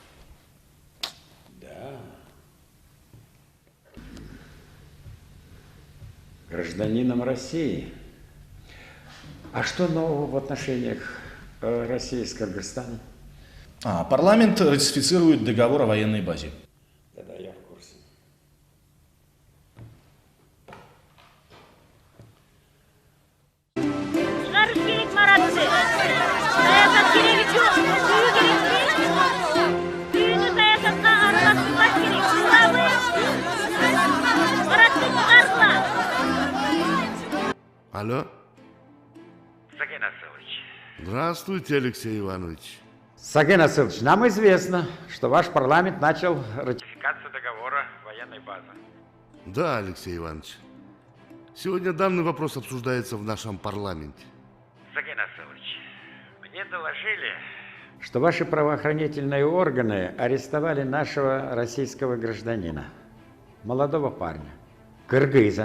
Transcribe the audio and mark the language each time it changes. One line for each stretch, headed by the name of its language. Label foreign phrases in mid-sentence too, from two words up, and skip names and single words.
Russian: Да. Гражданином России. А что нового в отношениях России с Кыргызстаном? Парламент ратифицирует договор о военной базе. Да, я в курсе.
Kyrgyz: Чыгарыш керек Маратты. Саясат кереги жок. Сүйүү керекпи? Сүйүүнү саясатка аралаштырбаш керек. Туурабы? Маратты чыгаргыла.
Russian: Алло? Сакен Асылович. Здравствуйте, Алексей Иванович. Сакен Асылович, нам известно, что ваш парламент начал ратификацию договора военной базы. Да, Алексей Иванович. Сегодня данный вопрос обсуждается в нашем парламенте. Сакен Асылович, мне доложили, что ваши правоохранительные органы арестовали нашего российского гражданина, молодого парня, кыргыза.